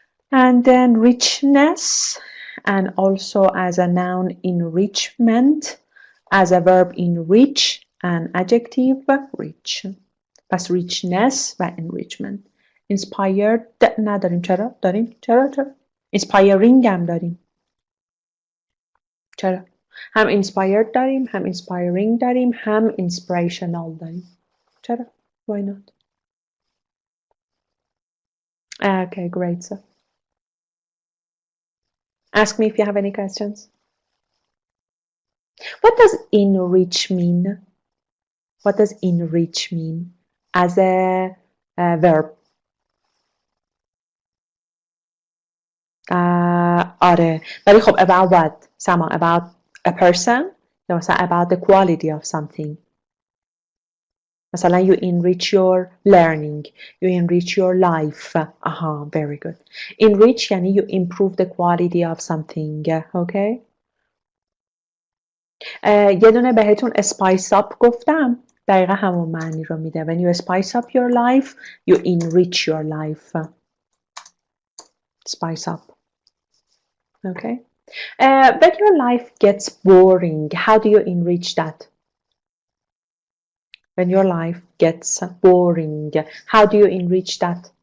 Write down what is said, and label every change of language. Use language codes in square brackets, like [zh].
[en] And then richness, and also as a noun, enrichment, as a verb, enrich, and adjective, rich. [fa] پس richness و enrichment. inspired نداریم. چرا؟ داریم. چرا؟ inspiring هم داریم. چرا؟ هم inspired داریم، هم inspiring داریم، هم inspirational داریم. چرا؟ [en] Why not? Okay, great. So, ask me if you have any questions. What does enrich mean? What does enrich mean as a verb? [fa] آره. ولی خب [en] about what? Sama, about a person [fa] یا مثلا [en] about the quality of something. مثلا you enrich your learning, you enrich your life. Aha, very good. Enrich [fa] یعنی [en] you improve the quality of something. Okay? [fa] یه دونه بهتون spice up گفتم. دقیقا همون معنی رو میده. [en] When you spice up your life, you enrich your life. Spice up. Okay? When your life gets boring, how do you enrich that? When your life gets boring, how do you enrich that?